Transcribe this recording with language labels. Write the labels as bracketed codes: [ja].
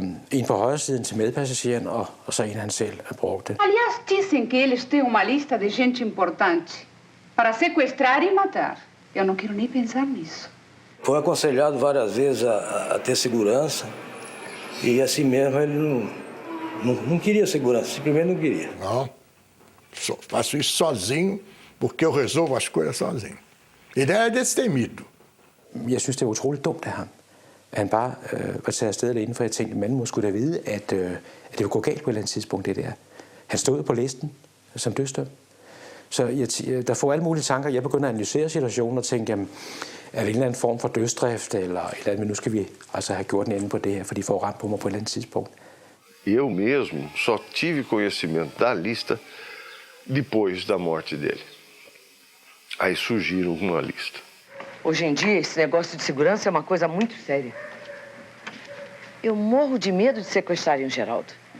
[da] En på højre siden til medpassageren, og så en han selv brugte. [pt] Aliás, dizem que eles têm uma lista de gente importante para sequestrar e matar. Eu não quero nem pensar nisso. Foi aconselhado várias vezes a ter segurança. E assim mesmo ele não queria segurança, simplesmente não queria. Não, faço isso sozinho, porque eu resolvo as coisas sozinho. Ele era destemido. [da] Jeg synes, det er utroligt dumt af ham. Han bare var taget afsted alene, for jeg tænkte, manden må skulle da vide, at det ville gå galt på et eller andet tidspunkt, det der. Han stod på listen som dødsdømt. Så der får alle mulige tanker. Jeg begynder at analysere situationen og tænke, jamen, er det en eller anden form for dødsdrift, eller et eller andet, men nu skal vi altså have gjort en ende på det her, for de får ramt på mig på et eller andet tidspunkt. [pt] Eu mesmo só tive conhecimento da lista depois da morte dele. Aí surgiram uma lista. Hoje em dia, esse negócio de segurança é uma coisa muito séria. Eu morro de medo de sequestrarem o Geraldo.